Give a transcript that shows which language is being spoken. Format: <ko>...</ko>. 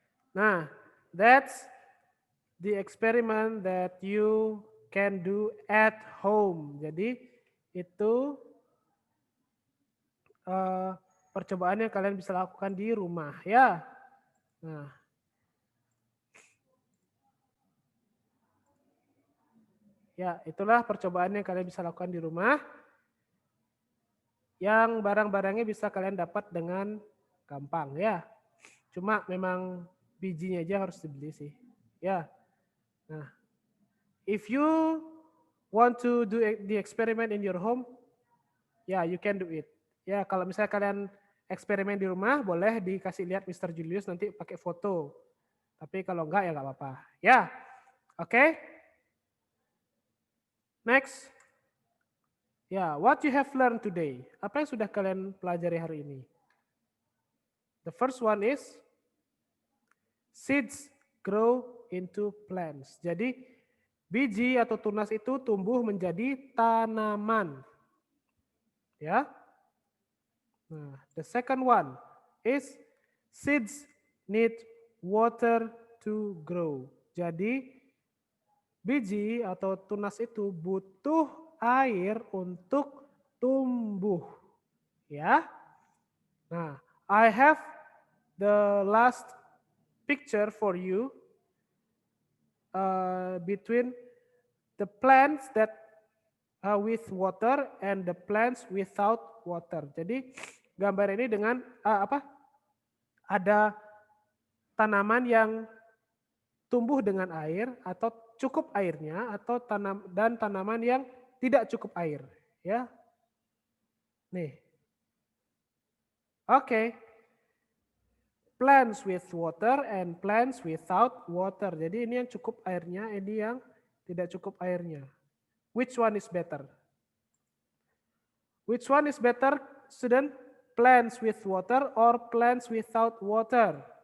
<en>Nah, that's the experiment that you can do at home.</en> <id>Jadi itu percobaan yang kalian bisa lakukan di rumah ya. Nah, ya itulah percobaan yang kalian bisa lakukan di rumah. Yang barang-barangnya bisa kalian dapat dengan gampang ya. Cuma memang bijinya aja harus dibeli sih. Ya.</id> <en>Nah, if you want to do the experiment in your home, ya you can do it.</en> <id>Ya, kalau misalnya kalian eksperimen di rumah, boleh dikasih lihat Mr. Julius nanti pakai foto. Tapi kalau enggak ya enggak apa-apa. Ya, oke.</id> <en>Next. Ya, what you have learned today.</en> <id>Apa yang sudah kalian pelajari hari ini?</id> <en>The first one is seeds grow into plants.</en> <id>Jadi biji atau tunas itu tumbuh menjadi tanaman. Ya.</id> <en>Nah, the second one is seeds need water to grow.</en> <id>Jadi biji atau tunas itu butuh air untuk tumbuh. Ya.</id> <en>Nah, I have the last picture for you between the plants that with water and the plants without water.</en> <id>Jadi gambar ini dengan ada tanaman yang tumbuh dengan air atau cukup airnya atau tanaman yang tidak cukup air, ya. Nih. Oke.</id> <en>Plants with water and plants without water.</en> <id>Jadi ini yang cukup airnya, ini yang tidak cukup airnya.</id> <en>Which one is better? Which one is better, student? Plants with water or plants without water?</en>